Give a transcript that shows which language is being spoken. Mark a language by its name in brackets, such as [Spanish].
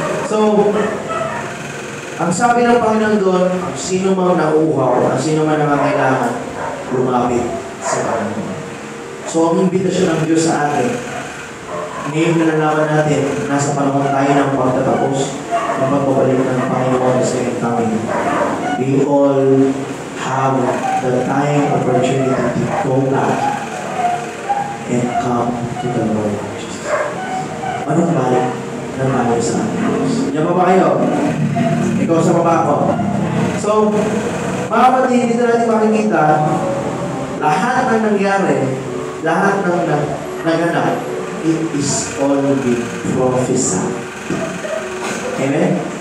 [Filipino] So, ang sabi ng Panginoon doon, ang sino mang nauuhaw, ang sino man nangangailangan, lumapit sa Panginoon. So, ang imbitasyon ng Diyos sa atin, ngayon na nalaman natin, nasa panahon tayo ng pagtatapos, ng pagbabalik ng Panginoon sa iyong coming. [English] We all have the time, opportunity to go back and come to the Lord Jesus. [Filipino] Anong balik na tayo sa ating Diyos? Diyan pa ba kayo? Ikaw sa baba ko. So, mga kapatid, dito natin makikita lahat ng nangyari, lahat ng naganap, [English] it is all been prophesied. [Filipino] Amen?